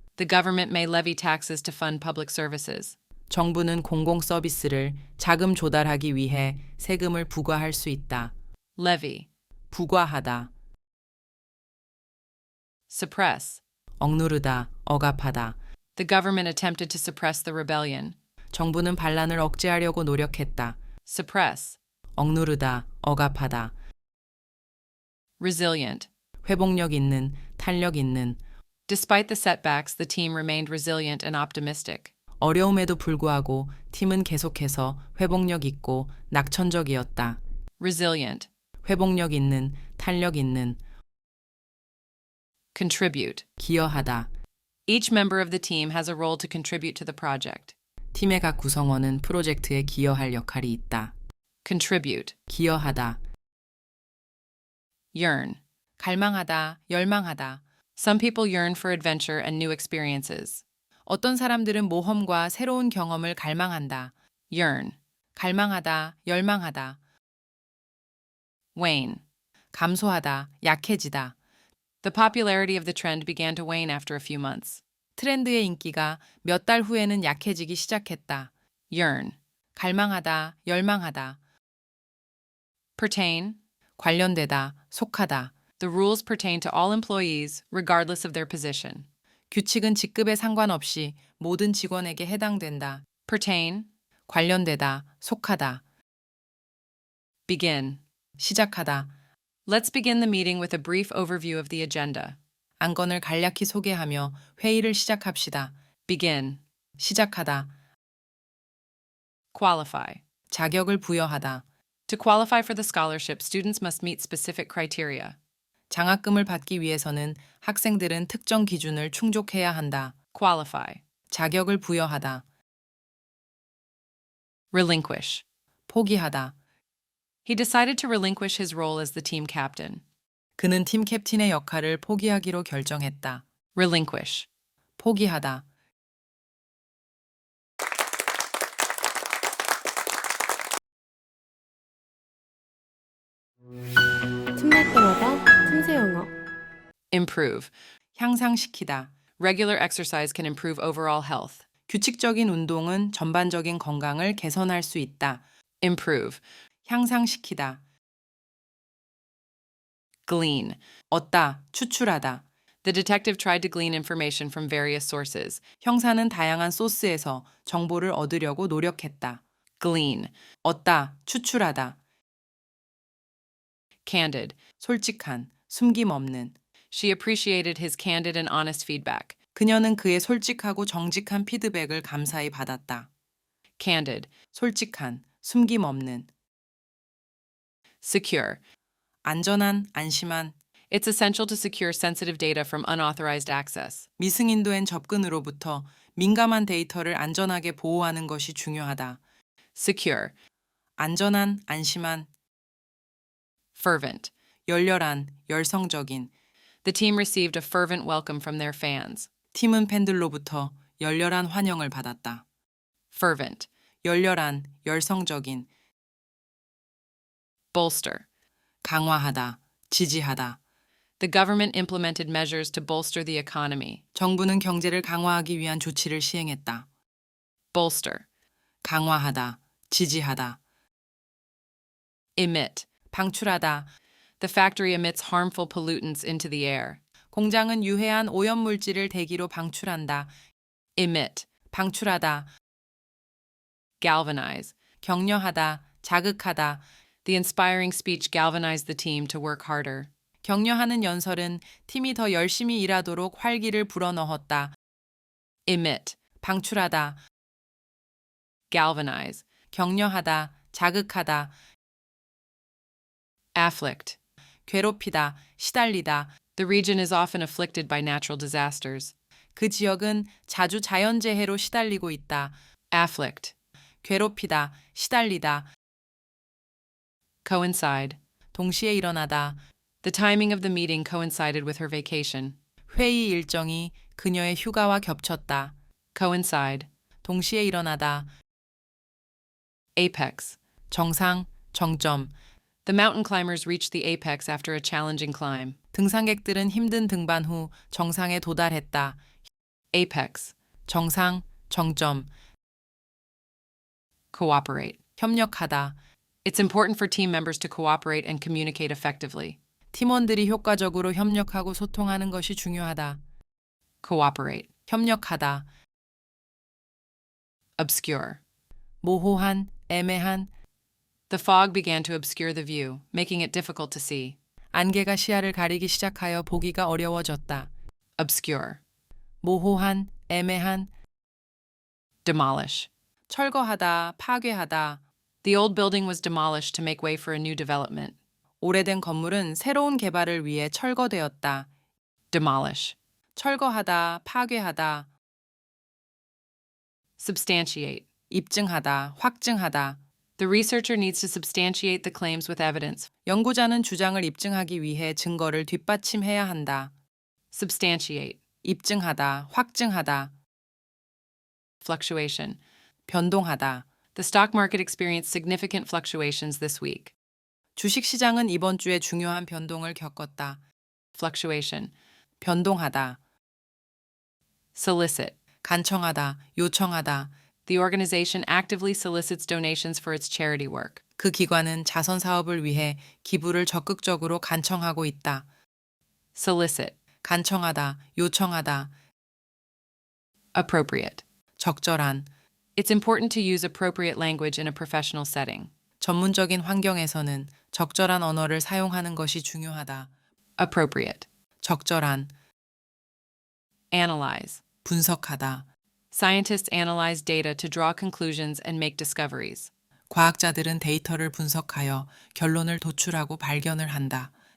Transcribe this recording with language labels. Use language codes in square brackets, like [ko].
[en] The government may levy taxes to fund public services. [ko] 정부는 공공 서비스를 자금 조달하기 위해 세금을 부과할 수 있다. [en] Levy. [ko] 부과하다. [en] Suppress. [ko] 억누르다, 억압하다. [en] The government attempted to suppress the rebellion. [ko] 정부는 반란을 억제하려고 노력했다. [en] Suppress. [ko] 억누르다, 억압하다. [en] Resilient. [ko] 회복력 있는, 탄력 있는. [en] Despite the setbacks, the team remained resilient and optimistic. [ko] 어려움에도 불구하고 팀은 계속해서 회복력 있고 낙천적이었다. [en] Resilient. [ko] 회복력 있는, 탄력 있는. [en] Contribute. [ko] 기여하다. [en] Each member of the team has a role to contribute to the project. [ko] 팀의 각 구성원은 프로젝트에 기여할 역할이 있다. [en] Contribute. [ko] 기여하다. [en] Yearn. [ko] 갈망하다, 열망하다. [en] Some people yearn for adventure and new experiences. [ko] 어떤 사람들은 모험과 새로운 경험을 갈망한다. [en] Yearn. [ko] 갈망하다, 열망하다. [en] Wane. [ko] 감소하다, 약해지다. [en] The popularity of the trend began to wane after a few months. [ko] 트렌드의 인기가 몇 달 후에는 약해지기 시작했다. [en] Yearn. [ko] 갈망하다, 열망하다. [en] Pertain. [ko] 관련되다, 속하다. [en] The rules pertain to all employees, regardless of their position. [ko] 규칙은 직급에 상관없이 모든 직원에게 해당된다. [en] Pertain. [ko] 관련되다, 속하다. [en] Begin. [ko] 시작하다. [en] Let's begin the meeting with a brief overview of the agenda. [ko] 안건을 간략히 소개하며 회의를 시작합시다. [en] Begin. [ko] 시작하다. [en] Qualify. [ko] 자격을 부여하다. [en] To qualify for the scholarship, students must meet specific criteria. [ko] 장학금을 받기 위해서는 학생들은 특정 기준을 충족해야 한다. [en] Qualify. [ko] 자격을 부여하다. [en] Relinquish. [ko] 포기하다. [en] He decided to relinquish his role as the team captain. [ko] 그는 팀 캡틴의 역할을 포기하기로 결정했다. [en] Relinquish. [ko] 포기하다. 틈날 때마다 틈새 영어. [en] Improve. [ko] 향상시키다. [en] Regular exercise can improve overall health. [ko] 규칙적인 운동은 전반적인 건강을 개선할 수 있다. [en] improve, [ko] 향상시키다. [en] glean. [ko] 얻다, 추출하다. [en] The detective tried to glean information from various sources. [ko] 형사는 다양한 소스에서 정보를 얻으려고 노력했다. [en] Glean, [ko] 얻다, 추출하다. [en] candid. [ko] 솔직한, 숨김없는. [en] She appreciated his candid and honest feedback. [ko] 그녀는 그의 솔직하고 정직한 피드백을 감사히 받았다. [en] Candid, [ko] 솔직한, 숨김없는. [en] secure. [ko] 안전한, 안심한. [en] It's essential to secure sensitive data from unauthorized access. [ko] 미승인도엔 접근으로부터 민감한 데이터를 안전하게 보호하는 것이 중요하다. [en] Secure, [ko] 안전한, 안심한. [en] fervent. [ko] 열렬한, 열성적인. [en] The team received a fervent welcome from their fans. [ko] 팀은 팬들로부터 열렬한 환영을 받았다. [en] Fervent, [ko] 열렬한, 열성적인. [en] bolster. [ko] 강화하다, 지지하다. [en] The government implemented measures to bolster the economy. [ko] 정부는 경제를 강화하기 위한 조치를 시행했다. [en] Bolster, [ko] 강화하다, 지지하다. [en] emit. [ko] 방출하다. [en] The factory emits harmful pollutants into the air. [ko] 공장은 유해한 오염물질을 대기로 방출한다. [en] Emit, [ko] 방출하다, [en] galvanize. [ko] 격려하다, 자극하다. [en] The inspiring speech galvanized the team to work harder. [ko] 격려하는 연설은 팀이 더 열심히 일하도록 활기를 불어넣었다. [en] Emit, [ko] 방출하다, [en] galvanize. [ko] 격려하다, 자극하다. [en] Afflict. [ko] 괴롭히다, 시달리다. [en] The region is often afflicted by natural disasters. [ko] 그 지역은 자주 자연재해로 시달리고 있다. [en] Afflict, [ko] 괴롭히다, 시달리다. [en] coincide. [ko] 동시에 일어나다. [en] The timing of the meeting coincided with her vacation. [ko] 회의 일정이 그녀의 휴가와 겹쳤다. [en] Coincide. [ko] 동시에 일어나다. [en] Apex. [ko] 정상, 정점. [en] The mountain climbers reached the apex after a challenging climb. [ko] 등산객들은 힘든 등반 후 정상에 도달했다. [en] Apex. [ko] 정상, 정점. [en] Cooperate. [ko] 협력하다. [en] It's important for team members to cooperate and communicate effectively. [ko] 팀원들이 효과적으로 협력하고 소통하는 것이 중요하다. [en] Cooperate. [ko] 협력하다. [en] Obscure. [ko] 모호한, 애매한. [en] The fog began to obscure the view, making it difficult to see. [ko] 안개가 시야를 가리기 시작하여 보기가 어려워졌다. [en] Obscure. [ko] 모호한, 애매한. [en] Demolish. [ko] 철거하다, 파괴하다. [en] The old building was demolished to make way for a new development. [ko] 오래된 건물은 새로운 개발을 위해 철거되었다. [en] Demolish. [ko] 철거하다, 파괴하다. [en] Substantiate. [ko] 입증하다, 확증하다. [en] The researcher needs to substantiate the claims with evidence. [ko] 연구자는 주장을 입증하기 위해 증거를 뒷받침해야 한다. [en] Substantiate. [ko] 입증하다, 확증하다. [en] Fluctuation. [ko] 변동하다. [en] The stock market experienced significant fluctuations this week. [ko] 주식시장은 이번 주에 중요한 변동을 겪었다. [en] Fluctuation. [ko] 변동하다, [en] Solicit. [ko] 간청하다, 요청하다. [en] The organization actively solicits donations for its charity work. [ko] 그 기관은 자선 사업을 위해 기부를 적극적으로 간청하고 있다. [en] Solicit. [ko] 간청하다, 요청하다. [en] Appropriate. [ko] 적절한. [en] It's important to use appropriate language in a professional setting. [ko] 전문적인 환경에서는 적절한 언어를 사용하는 것이 중요하다. [en] Appropriate. [ko] 적절한. [en] Analyze. [ko] 분석하다. [en] Scientists analyze data to draw conclusions and make discoveries. [ko] 과학자들은 데이터를 분석하여 결론을 도출하고 발견을 한다.